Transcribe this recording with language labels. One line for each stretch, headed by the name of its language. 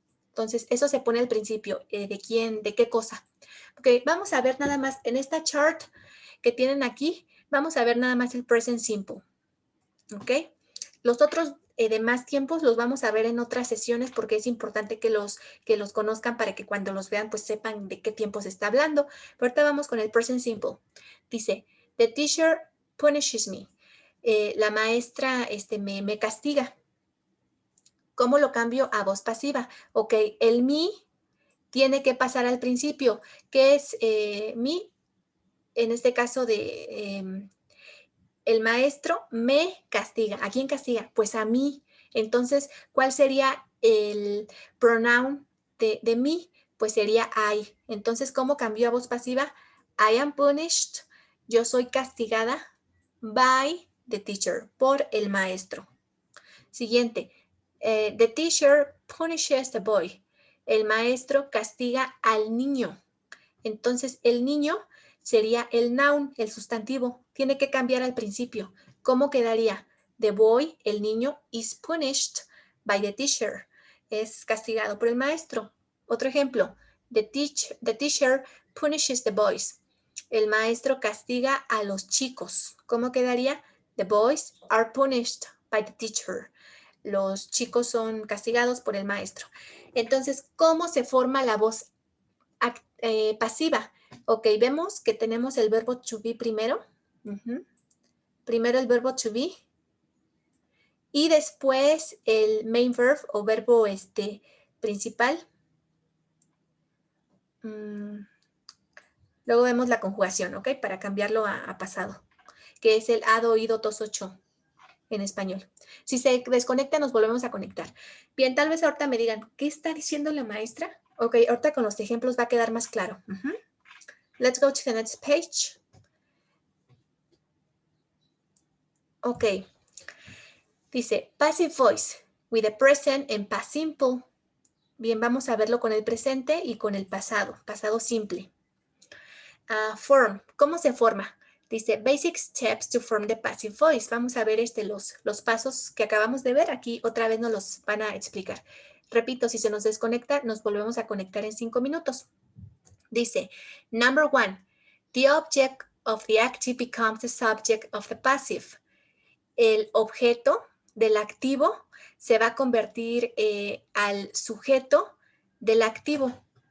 Spanish: Entonces, eso se pone al principio. ¿De quién? ¿De qué cosa? Ok, vamos a ver nada más en esta chart que tienen aquí, vamos a ver nada más el
English: present simple.
Spanish: Ok, los otros demás tiempos los vamos a ver en otras sesiones porque es importante que los conozcan para que cuando los vean pues sepan de qué tiempo se está hablando. Pero ahorita vamos con el
English: present simple.
Spanish: Dice,
English: the teacher punishes me.
Spanish: La maestra me castiga. ¿Cómo lo cambio a voz pasiva? Ok, el me tiene que pasar al principio, que es me, en este caso de el maestro me castiga. ¿A quién castiga? Pues a mí. Entonces, ¿cuál sería el pronoun de mí? Pues sería I. Entonces, ¿cómo cambió a voz pasiva?
English: I am punished.
Spanish: Yo soy castigada
English: by the teacher,
Spanish: por el maestro. Siguiente.
English: The teacher punishes the boy.
Spanish: El maestro castiga al niño. Entonces, el niño sería el noun, el sustantivo. Tiene que cambiar al principio. ¿Cómo quedaría?
English: The boy,
Spanish: el niño,
English: is punished by the teacher.
Spanish: Es castigado por el maestro. Otro ejemplo.
English: The teacher punishes the boys.
Spanish: El maestro castiga a los chicos. ¿Cómo quedaría?
English: The boys are punished by the teacher.
Spanish: Los chicos son castigados por el maestro. Entonces, ¿cómo se forma la voz pasiva? Ok, vemos que tenemos el verbo to be primero. Primero el verbo to be. Y después el
English: main verb
Spanish: o verbo principal. Luego vemos la conjugación, ¿ok? Para cambiarlo a pasado, que es el had, oído, tos, ocho en español. Si se desconecta, nos volvemos a conectar. Bien, tal vez ahorita me digan, ¿qué está diciendo la maestra? Ok, ahorita con los ejemplos va a quedar más claro.
English: Let's go to the next page. Ok.
Spanish: Dice,
English: passive voice with the present and past simple.
Spanish: Bien, vamos a verlo con el presente y con el pasado, pasado simple. Form, ¿cómo se forma? Dice,
English: basic steps to form the passive voice.
Spanish: Vamos a ver los pasos que acabamos de ver. Aquí otra vez nos los van a explicar. Repito, si se nos desconecta, nos volvemos a conectar en 5 minutos. Dice,
English: number 1, the object of the active becomes the subject of the passive.
Spanish: El objeto del activo se va a convertir al sujeto del activo.